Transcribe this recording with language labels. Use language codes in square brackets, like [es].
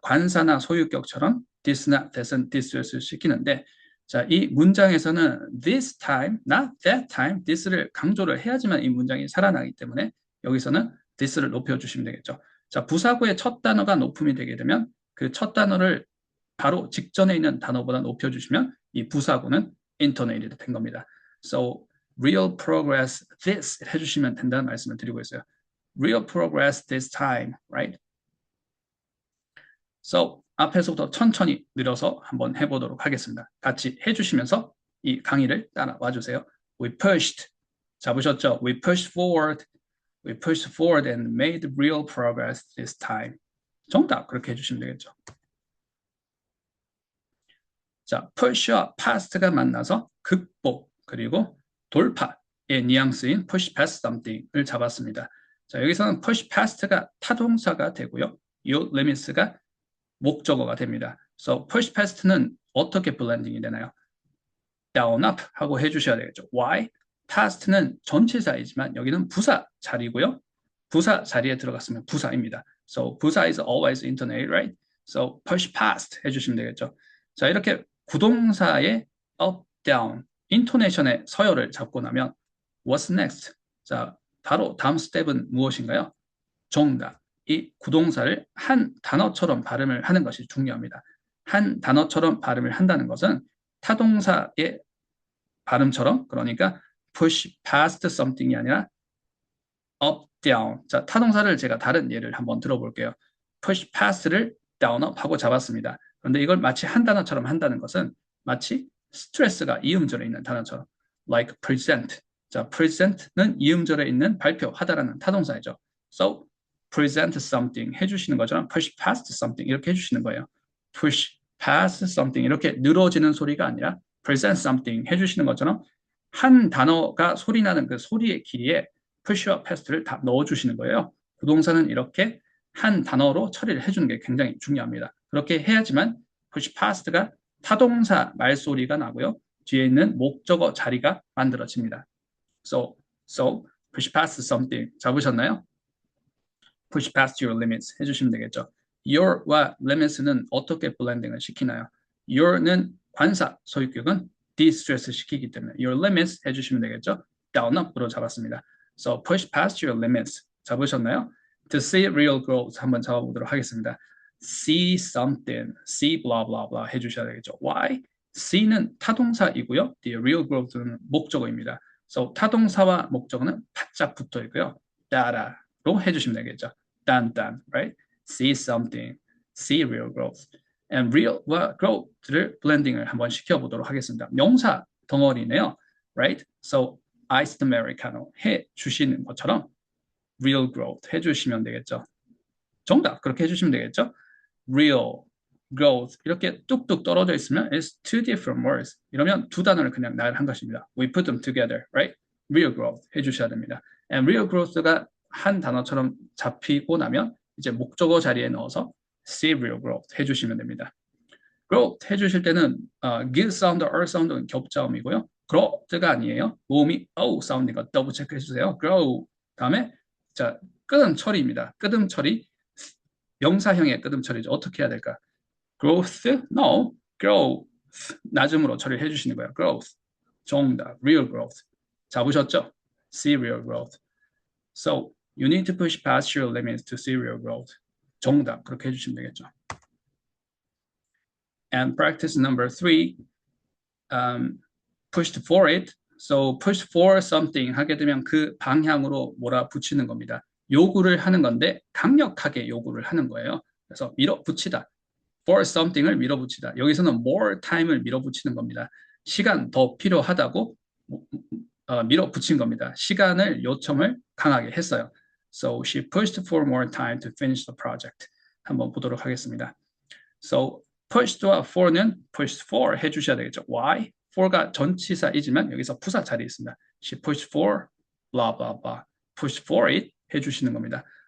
[ko] 관사나 소유격처럼 this나 that은 디스트레스를 시키는데, 자, 이 문장에서는 [en] this time, not that time, [ko] this를 강조를 해야지만 이 문장이 살아나기 때문에 여기서는 this를 높여주시면 되겠죠. 자, 부사구의 첫 단어가 높음이 되게 되면 그 첫 단어를 바로 직전에 있는 단어보다 높여주시면 이 부사구는 intonated 된 겁니다. So, real progress this 해주시면 된다는 말씀을 드리고 있어요. [en] real progress this time, right? [ko] So, 앞에서부터 천천히 늘어서 한번 해보도록 하겠습니다. 같이 해주시면서 이 강의를 따라와 주세요. [en] We pushed, 잡으셨죠? We pushed forward, we pushed forward and made real progress this time. [ko] 정답 그렇게 해주시면 되겠죠. 자, push와 past가 만나서 극복 그리고 돌파의 뉘앙스인 push past something을 잡았습니다. 자, 여기서는 push past가 타동사가 되고요. 이 limits가 목적어가 됩니다. So push past는 어떻게 블렌딩이 되나요? down up 하고 해주셔야 되겠죠. [en] Why? [ko] past는 전치사이지만 여기는 부사 자리고요. 부사 자리에 들어갔으면 부사입니다. [en] So 부사 is always intonate, right? So push past [ko] 해주시면 되겠죠. 자, 이렇게 구동사의 up, down, intonation의 서열을 잡고 나면 [en] what's next? [ko] 자, 바로 다음 스텝은 무엇인가요? 정답. 이 구동사를 한 단어처럼 발음을 하는 것이 중요합니다. 한 단어처럼 발음을 한다는 것은 타동사의 발음처럼, 그러니까 push past something이 아니라 up, down. 자, 타동사를 제가 다른 예를 한번 들어볼게요. [en] push past를 down up 하고 잡았습니다. [ko] 그런데 이걸 마치 한 단어처럼 한다는 것은 마치 스트레스가 이음절에 있는 단어처럼 like present. 자, present는 이음절에 있는 발표하다라는 타동사이죠. [en] So, present something 해주시는 것처럼 push past something 이렇게 해주시는 거예요. [ko] push past something 이렇게 늘어지는 소리가 아니라 present something 해주시는 것처럼 한 단어가 소리나는 그 소리의 길이에 push와 past를 다 넣어주시는 거예요. 부동사는 이렇게 한 단어로 처리를 해주는 게 굉장히 중요합니다. 그렇게 해야지만 push past가 타동사 말소리가 나고요. 뒤에 있는 목적어 자리가 만들어집니다. [en] So push past something [ko] 잡으셨나요? [en] push past your limits 해주시면 되겠죠. [ko] your와 limits는 어떻게 블렌딩을 시키나요? your는 관사, 소유격은 de-stress 시키기 때문에 your limits 해주시면 되겠죠. down up으로 잡았습니다. [en] So push past your limits. [ko] 잡으셨나요? [en] To see real growth [ko] 한번 잡아보도록 하겠습니다. [en] See something, see blah blah blah 해주셔야 되겠죠. [ko] Why? C는 타동사이고요. The real growth는 목적어입니다. So 타동사와 목적어는 바짝 붙어 있고요. 따라로 해주시면 되겠죠. 딴딴, right? [en] See something, see real growth. [ko] And real과 growth를 블렌딩을 한번 시켜보도록 하겠습니다. 명사 덩어리네요. Right? [en] So iced americano 해주시는 것처럼 real growth 해주시면 되겠죠. [ko] 정답 그렇게 해주시면 되겠죠. [en] real, growth [ko] 이렇게 뚝뚝 떨어져 있으면 [en] it's two different words. [ko] 이러면 두 단어를 그냥 나열한 것입니다. [en] We put them together, right? [ko] real growth 해주셔야 됩니다. And real growth가 한 단어처럼 잡히고 나면 이제 목적어 자리에 넣어서 see real growth 해주시면 됩니다. growth 해주실 때는 give 사운드, r 사운드는 겹자음이고요. growth가 아니에요. 모음이 o 사운드니까 더블 체크해 주세요. grow 다음에 자 끄듬 처리입니다. 끄듬 처리 명사형의 끄듬 처리죠. 어떻게 해야 될까? growth? No. growth. 낮음으로 처리를 해주시는 거예요. [en] growth. 정답. real growth. 잡으셨죠? see real growth. So, you need to push past your limits to see real growth. [ko] 정답. 그렇게 해주시면 되겠죠. [en] And practice number 3. pushed for it. [ko] So, push for something 하게 되면 그 방향으로 몰아붙이는 겁니다. 요구를 하는 건데 강력하게 요구를 하는 거예요. 그래서 밀어붙이다. for something을 밀어붙이다. 여기서는 more time을 밀어붙이는 겁니다. 시간 더 필요하다고 밀어붙인 겁니다. 시간을 요청을 강하게 했어요. [en] So she pushed for more time to finish the project. [ko] 한번 보도록 하겠습니다. [en] So pushed와 for는 pushed for 해주셔야 되겠죠. Why? [ko] for가 전치사이지만 여기서 부사 자리에 있습니다. [en] She pushed for blah blah blah. push for it 해주시는 겁니다.